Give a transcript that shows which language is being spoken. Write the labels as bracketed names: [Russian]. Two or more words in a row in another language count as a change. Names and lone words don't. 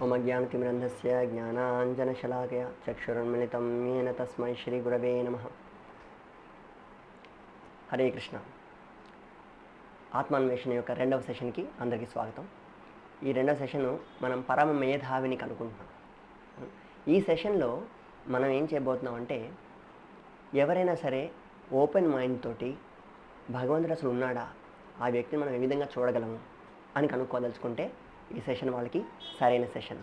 [Sanskrit] मम ज्ञानतिमिरन्धस्य ज्ञानाञ्जनशलाकया चक्षुरुन्मिलितं येन तस्मै श्रीगुरवे नमः. హరే కృష్ణ. [Telugu] ఆత్మాన్వేషణ యొక్క రెండవ సెషన్కి అందరికీ స్వాగతం. ఈ రెండవ సెషను మనం పరమ మేధావిని కనుక్కుంటున్నాం. ఈ సెషన్లో మనం ఏం చేయబోతున్నాం అంటే, ఎవరైనా సరే [English] open mind [Telugu] తోటి భగవంతుడు అసలు ఉన్నాడా, ఆ వ్యక్తిని మనం ఏ విధంగా చూడగలము అని కనుక్కోదలుచుకుంటే ఈ సెషన్ వాళ్ళకి సరైన సెషన్.